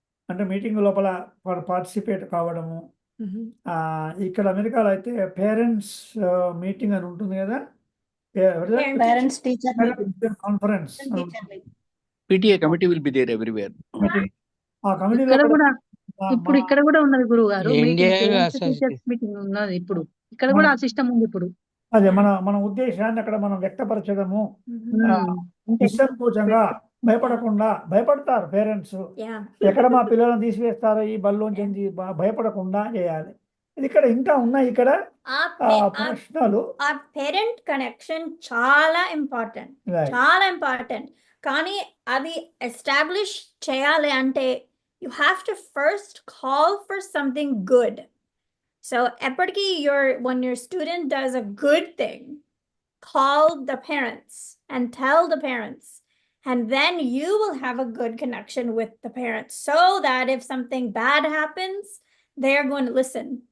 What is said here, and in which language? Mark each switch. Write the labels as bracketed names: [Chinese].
[Telugu] అంటే మీటింగ్ లోపల పార్టిసిపేట్ కావడము. ఇక్కడ అమెరికాలో అయితే పేరెంట్స్ మీటింగ్ అని ఉంటుంది కదా, [English] Parents teacher conference. PTA committee will be there everywhere. [Telugu] ఆ కమిటీ ఇప్పుడు ఇక్కడ కూడా ఉన్నది గురువు గారు, ఇండియా మీటింగ్ ఉన్నది ఇప్పుడు. ఇక్కడ కూడా ఆ సిస్టమ్ ఉంది ఇప్పుడు. అదే మన ఉద్దేశాన్ని అక్కడ మనం వ్యక్తపరచడము, నిస్సంకోచంగా, భయపడకుండా. భయపడతారు పేరెంట్స్, ఎక్కడ మా పిల్లలను తీసివేస్తారో ఈ బల్లోంచి భయపడకుండా చేయాలి. ఇక్కడ ఇంకా ఉన్నాయి ఇక్కడ [English] Our [Telugu] ప్రశ్నలు. [English] parent connection చాలా important. Right. [Telugu] చాలా important. కానీ అది establish చేయాలి అంటే [English] you have to first call for something good. So ఎప్పటికీ when your student does a good thing, call the parents and tell the parents, and then you will have a good connection with the parents so that if something bad happens, they're going to listen.